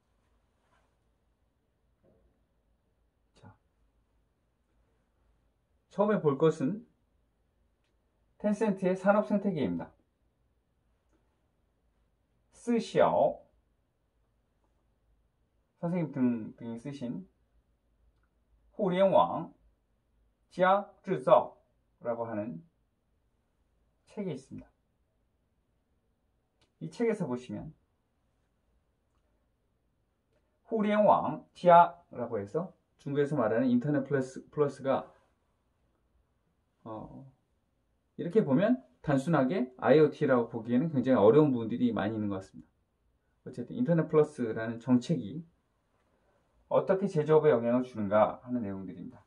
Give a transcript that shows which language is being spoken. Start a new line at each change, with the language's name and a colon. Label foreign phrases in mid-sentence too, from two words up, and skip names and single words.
Korean: 자, 처음에 볼 것은 텐센트의 산업 생태계입니다. 스시ao 선생님 등이 쓰신 互联网加制造 라고 하는 책이 있습니다. 이 책에서 보시면 互联网加 라고 해서 중국에서 말하는 인터넷 플러스가 이렇게 보면 단순하게 IoT라고 보기에는 굉장히 어려운 부분들이 많이 있는 것 같습니다. 어쨌든 인터넷 플러스라는 정책이 어떻게 제조업에 영향을 주는가 하는 내용들입니다.